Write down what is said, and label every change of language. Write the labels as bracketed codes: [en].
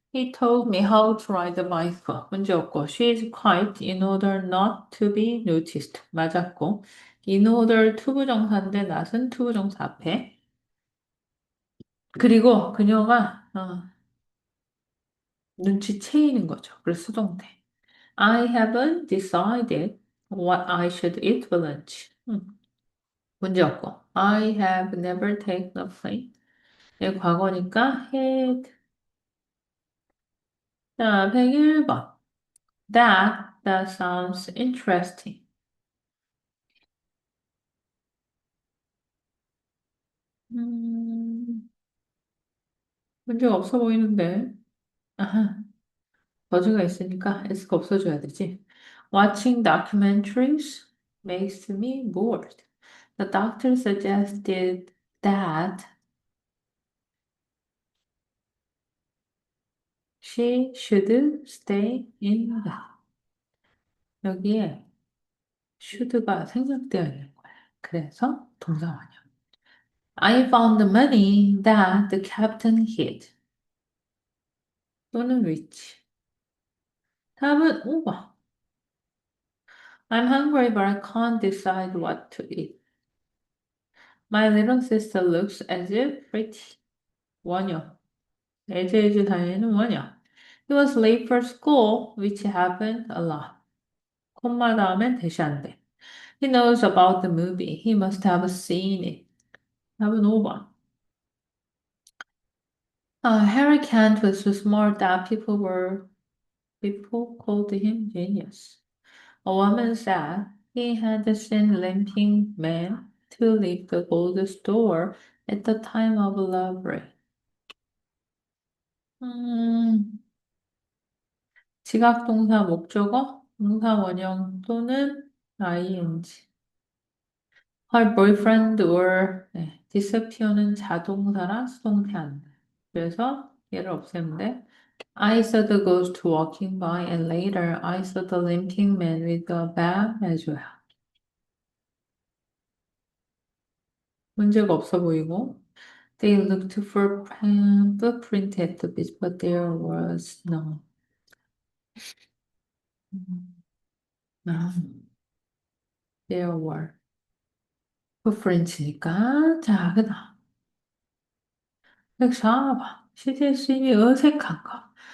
[en] He told me how to ride the bike. [ko] 문제 없고. [en] She is quiet in order not to be noticed. [ko] 맞았고. [en] In order to [ko] 부정사인데 not은 to 부정사 앞에. 그리고 그녀가 눈치채이는 거죠. 그래서 수동태. [en] I haven't decided. what I should eat for lunch. [ko] 문제 없고. [en] I have never taken a plane. [ko] 이 과거니까 had. 자, 101번. [en] That sounds interesting. [ko] 음, 문제가 없어 보이는데. 아하, 버즈가 있으니까 S가 없어져야 되지. [en] Watching documentaries makes me bored. The doctor suggested that she should stay in the. [ko] 여기에 should가 생략되어 있는 거야. 그래서 동사원이야. [en] I found the money that the captain hid. [ko] 또는 which. 답은 5번. [en] I'm hungry but I can't decide what to eat. My little sister looks as if pretty. [ko] 원형. as 다에는 원형. [en] He was late for school, which happened a lot. [ko] 콤마 다음엔 대시 안 돼. [en] He knows about the movie. He must have seen it. [ko] 답은 5번. [en] Harry Kent was so smart that people called him genius. A woman said he had seen limping men to leave the gold store at the time of robbery. [ko] 음, 지각동사 목적어, 동사 원형 또는 ing. [en] Her boyfriend or disappear [ko] 는 자동사라 수동태 안 돼. 그래서 얘를 없애면 돼. [en] I saw the ghost walking by and later I saw the limping man with the bag [ko] 해줘요. 문제가 없어 보이고. [en] They looked for footprint at the beach, but there was no. [ko] 아, [en] there were footprints [ko] 니까 자, 그다음 104번 시제심이 어색한 거.